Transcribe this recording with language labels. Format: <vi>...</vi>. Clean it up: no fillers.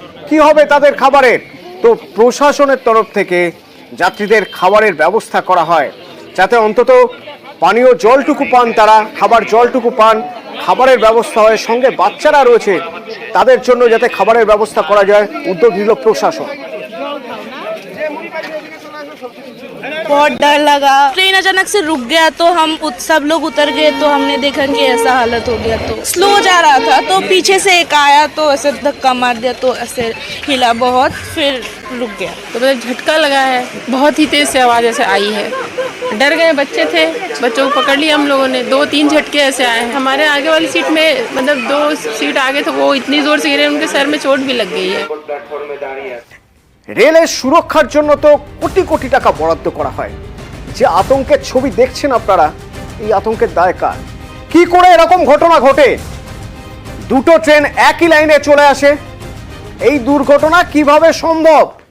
<bn>কি হবে তাদের খাবারের? তো প্রশাসনের তরফ থেকে যাত্রীদের খাবারের ব্যবস্থা করা হয়, যাতে অন্তত পানীয় জলটুকু পান, তারা খাবার জলটুকু পান, খাবারের ব্যবস্থা হয়। সঙ্গে বাচ্চারা রয়েছে, তাদের জন্য যাতে খাবারের ব্যবস্থা করা যায়, উদ্যোগ নিল প্রশাসন।</bn> <hi>बहुत डर लगा, ट्रेन अचानक से रुक गया तो हम सब लोग उतर गए, तो हमने देखा कि ऐसा हालत हो गया। तो स्लो जा रहा था तो पीछे से एक आया तो ऐसे धक्का मार दिया, तो ऐसे हिला बहुत, फिर रुक गया। तो मतलब झटका लगा है, बहुत ही तेज से आवाज़ ऐसे आई है। डर गए, बच्चे थे, बच्चों को पकड़ लिया हम लोगों ने। 2-3 झटके ऐसे आए हैं। हमारे आगे वाली सीट में, मतलब 2 सीट आगे तो वो इतनी जोर से गिरे, उनके सर में चोट भी लग गई है।</hi> <bn>রেলের সুরক্ষার জন্য তো কোটি কোটি টাকা বরাদ্দ করা হয়। যে আতঙ্কের ছবি দেখছেন আপনারা, এই আতঙ্কের দায় কার? কি করে এরকম ঘটনা ঘটে? দুটো ট্রেন একই লাইনে চলে আসে, এই দুর্ঘটনা কিভাবে সম্ভব?</bn>